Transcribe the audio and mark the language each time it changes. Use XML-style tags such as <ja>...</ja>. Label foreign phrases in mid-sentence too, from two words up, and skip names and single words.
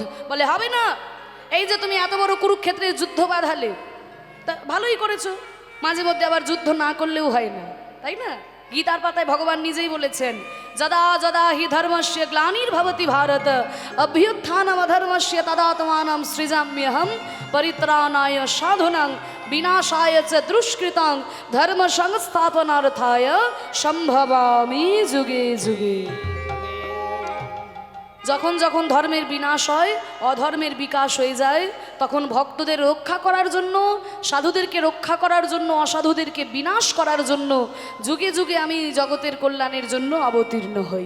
<bn>বলে, হবে না, এই যে তুমি এত বড় কুরুক্ষেত্রে যুদ্ধ বাঁধালে, তা ভালোই করেছো, মাঝে মধ্যে আবার যুদ্ধ না করলেও হয় না, তাই না? গীতার পাতায় ভগবান নিজেই বলেছেন,</bn> <sa>যদা যদা হি ধর্মস্য গ্লানির্ভবতি ভারত অভ্যুত্থানম অধর্মস্য তদাত্মানম সৃজাম্যহম পরিত্রাণায় সাধুনাং বিনাশায় চ দুষ্কৃতাং ধর্ম সংস্থাপনার্থায় সম্ভবামি যুগে যুগে।</sa> <bn>যখন যখন ধর্মের বিনাশ হয়, অধর্মের বিকাশ হয়ে যায়, তখন ভক্তদের রক্ষা করার জন্য, সাধুদেরকে রক্ষা করার জন্য, অসাধুদেরকে বিনাশ করার জন্য যুগে যুগে আমি জগতের কল্যাণের জন্য অবতীর্ণ হই।</bn>